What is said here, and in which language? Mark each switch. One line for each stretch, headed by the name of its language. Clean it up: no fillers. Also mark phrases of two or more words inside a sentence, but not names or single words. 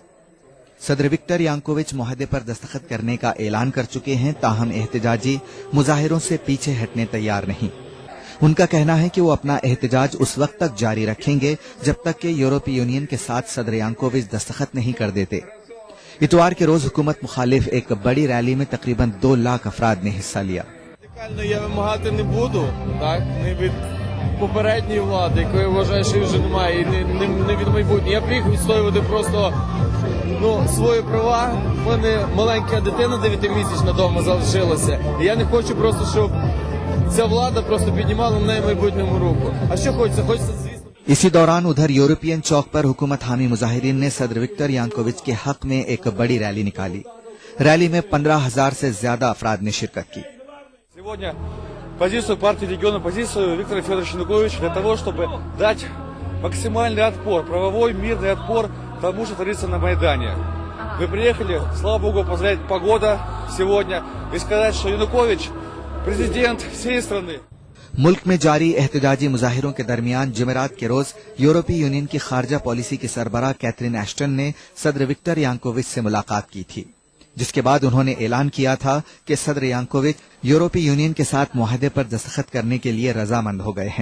Urdu: صدر وکٹر یانکووچ معاہدے پر دستخط کرنے کا اعلان کر چکے ہیں، تاہم احتجاجی مظاہروں سے پیچھے ہٹنے تیار نہیں. ان کا کہنا ہے کہ وہ اپنا احتجاج اس وقت تک جاری رکھیں گے جب تک کہ یورپی یونین کے ساتھ صدر یانکووچ دستخط نہیں کر دیتے. اتوار کے روز حکومت مخالف ایک بڑی ریلی میں تقریباً 2 لاکھ افراد نے حصہ لیا.
Ukrainian: Я вимагати не буду, так, не від попередньої влади, якої я вважаю, що вже немає, і не від майбутнього. Я приїхав відстоювати просто свої права. У мене маленька дитина 9-місячна вдома залишилася. І я не хочу просто, щоб ця влада просто піднімала на неї майбутньому руку. А що хочеться? Хочеться, звісно.
Urdu: اسی دوران ادھر یورپین چوک پر حکومت حامی مظاہرین نے صدر وکٹر یانکووچ کے حق میں ایک بڑی ریلی نکالی. ریلی میں 15,000 سے زیادہ افراد نے شرکت کی.
Russian: Сегодня позицию партии региона, позицию Виктора Федоровича Януковича для того, чтобы дать максимальный отпор, правовой мирный отпор тому, что творится на Майдане. Мы приехали, слава Богу, поздравить погода сегодня и сказать, что Янукович президент всей страны.
Urdu: ملک میں جاری احتجاجی مظاہروں کے درمیان جمعرات کے روز یورپی یونین کی خارجہ پالیسی کی سربراہ کیتھرین ایشٹن نے صدر وکٹر یانکووچ سے ملاقات کی تھی، جس کے بعد انہوں نے اعلان کیا تھا کہ صدر یانکووچ یورپی یونین کے ساتھ معاہدے پر دستخط کرنے کے لیے رضامند ہو گئے ہیں۔